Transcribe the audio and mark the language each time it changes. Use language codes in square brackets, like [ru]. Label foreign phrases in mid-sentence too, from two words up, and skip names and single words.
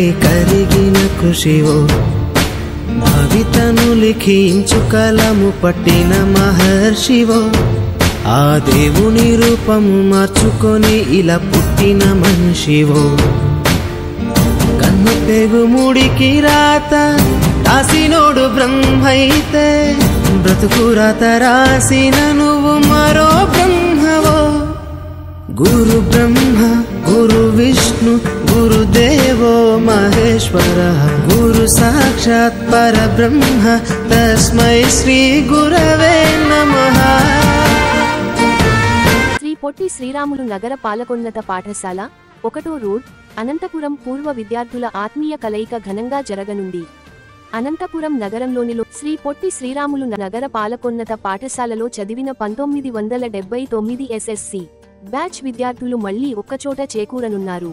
[te] కరిగిన కృషివో భవితను లిఖించు కలము పట్టిన మహర్షివో ఆ దేవుని రూపము మార్చుకొని ఇలా పుట్టిన మనిషివో కన్ను పెగు ముడికి రాత రాసినోడు బ్రహ్మైతే బ్రతుకు రాత రాసిన నువ్వు మరో బ్రహ్మవో। [sa] गुरु ब्रह्मा गुरु विष्णु गुरुदेवो महेश्वरः गुरु साक्षात् परब्रह्म तस्मै श्री गुरवे नमः। [te] శ్రీ పొట్టి శ్రీరాములు నగర పాలకోన్నత పాఠశాల 1వ రోడ్ అనంతపురం పూర్వ విద్యార్థుల ఆత్మీయ కలయిక ఘనంగా జరగనుంది। అనంతపురం నగరంలోని శ్రీ పొట్టి శ్రీరాములు నగర పాలకోన్నత పాఠశాలలో చదివిన 1979 SSC బ్యాచ్ విద్యార్థులు మళ్లీ ఒక్కచోట చేకూరనున్నారు।